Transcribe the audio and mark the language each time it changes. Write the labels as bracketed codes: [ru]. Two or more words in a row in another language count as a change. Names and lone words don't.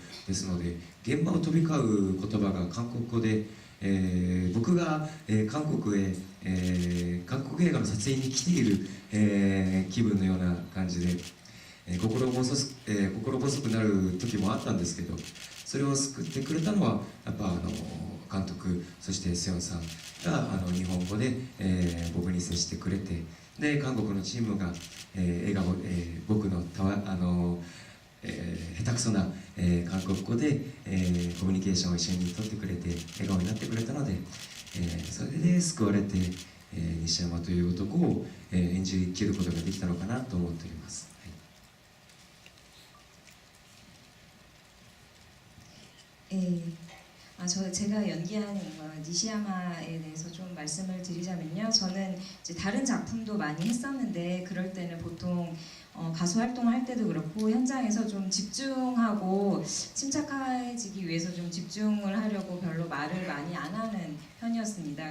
[ja] ですので、現場を飛び交う言葉が韓国語で、僕が、韓国へ、韓国映画の撮影に来ている、気分のような感じで、心細くなる時もあったんですけど、それを救ってくれたのはやっぱ監督、そしてセヨンさんが日本語で、僕に接してくれて、で韓国のチームが、僕の下手くそな、韓国語で、コミュニケーションを一緒に取ってくれて笑顔になってくれたので、それで救われて、西山という男を、演じきることができたのかなと思っております。 [ko] 제가 연기한 니시야마에 대해서 좀 말씀을 드리자면요. 저는 이제 다른 작품도 많이 했었는데 그럴 때는 보통 가수 활동을 할 때도 그렇고 현장에서 좀 집중하고 침착해지기 위해서 좀 집중을 하려고 별로 말을 많이 안 하는 편이었습니다.